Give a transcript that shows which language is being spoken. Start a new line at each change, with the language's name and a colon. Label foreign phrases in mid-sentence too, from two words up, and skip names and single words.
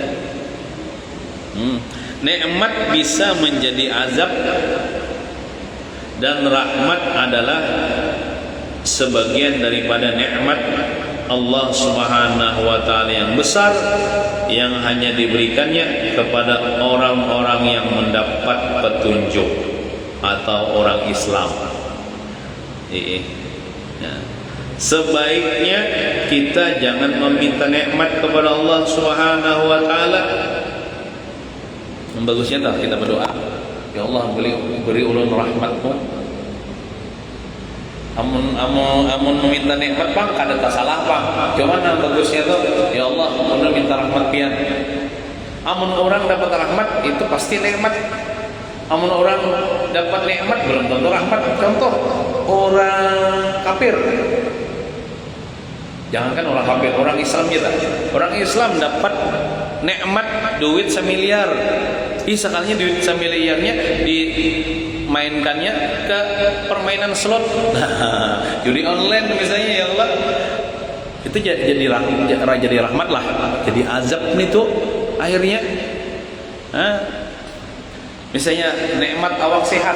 Indonesian: Nikmat bisa menjadi azab, dan rahmat adalah sebagian daripada nikmat Allah
Arabic: سبحانه وتعالى
Indonesian: yang besar, yang hanya diberikannya kepada orang-orang yang mendapat petunjuk atau orang Islam. Sebaiknya kita jangan meminta nikmat kepada Allah
Arabic: سبحانه وتعالى.
Banjar: Bagusnya tak kita berdoa,
Arabic: يا الله
Banjar: beri ulun rahmatmu. Amun meminta nikmat bang, kada tak salah bang. Cuman yang bagusnya tuh,
Arabic: يا الله,
Banjar: ulun minta rahmat pian. Amun orang dapat rahmat itu pasti nikmat. Amun orang dapat nikmat belum tentu rahmat.
Indonesian: Contoh orang kafir. Jangankan orang kafir, orang Islam kita. Orang Islam dapat nikmat duit 1 miliar. Sekalinya duit 1 miliarnya dimainkannya ke permainan slot. Nah, judi online misalnya,
Arabic: يا الله.
Indonesian: Itu jadi rahmat lah. Jadi azab nih tuh akhirnya. Misalnya nikmat awak sehat.